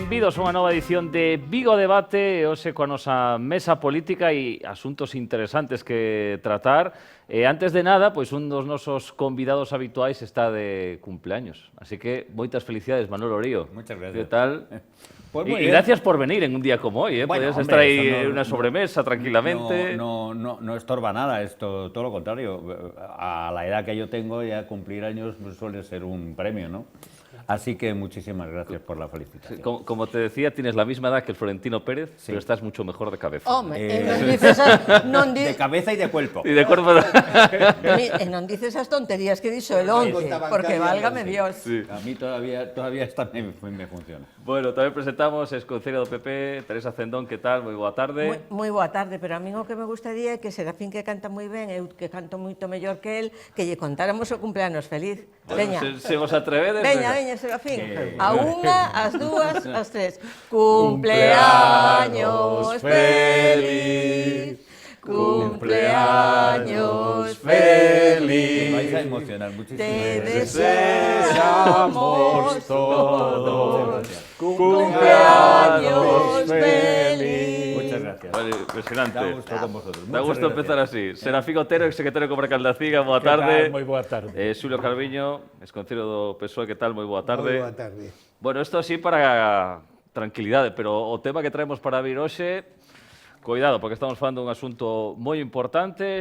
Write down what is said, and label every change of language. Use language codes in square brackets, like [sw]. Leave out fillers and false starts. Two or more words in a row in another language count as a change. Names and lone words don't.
[gl] benvidos a unha nova edición de Vigo Debate, hoxe coa nosa mesa política e asuntos interesantes que tratar. Antes de nada, pois un dos nosos convidados habituais está de cumpleaños, así que moitas felicidades, Manuel Orío. [es] Muchas gracias. Que tal? Pues y gracias por venir en un día como hoy, Bueno, podías hombre, estar ahí eso en una sobremesa tranquilamente. No estorba nada, esto, todo lo contrario. A la edad que yo tengo, ya cumplir años pues, suele ser un premio, ¿no? Así que muchísimas gracias por la felicitación. Como te decía, tienes la misma edad que el Florentino Pérez, sí, pero estás mucho mejor de cabeza. Non de cabeza y de cuerpo. Y de cuerpo. Non dices esas tonterías que dixo el once, porque válgame Dios. Sí. A mí todavía esta me funciona. [gl] Bueno, tamén presentamos a exconcelleira do PP, Teresa Cendón, que tal? Moi boa tarde. Moi boa tarde, pero a min o que me gustaría é que Serafín, que canta moi ben, eu que canto moito mellor que el, que lle contáramos o cumpleanos feliz. Veña. Se vos atrevedes. Veña, Serafín. A unha, as dúas, as tres. [es] Cumpleaños feliz. Cumpleaños feliz. Me vais a emocionar muchísimo. Te deseamos todos. Cumpleaños feliz. Muchas gracias. Vale, impresionante. Da gusto con vosotros. Da gusto empezar así. [gl] Serafín Otero, exsecretario comarcal da CIGA, boa tarde. Moi boa tarde. Xulio Calviño, exconcelleiro do PSOE, que tal? Moi boa tarde. Moi boa tarde. Bueno, isto así para tranquilidade, pero o tema que traemos para vir hoxe, cuidado, porque estamos falando dun asunto moi importante.